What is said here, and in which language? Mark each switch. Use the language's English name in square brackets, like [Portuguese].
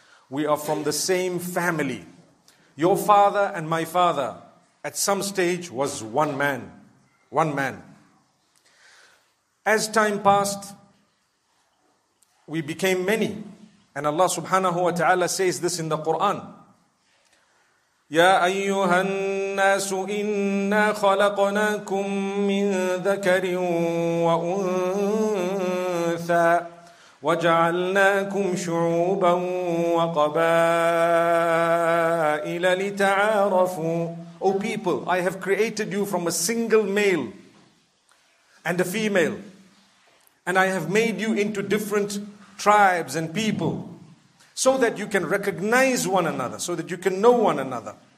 [English] We are from the same family. Your father and my father at some stage was one man. One man. As time passed, we became many. And Allah subhanahu wa ta'ala says this in the Quran. [Arabic] يا أيها الناس إنا خلقناكم من ذكر وأنثى وجعلناكم شعوبا وقبائل لتعارفوا. [English] O people, I have created you from a single male and a female, and I have made you into different tribes and people so that you can recognize one another, so that you can know one another.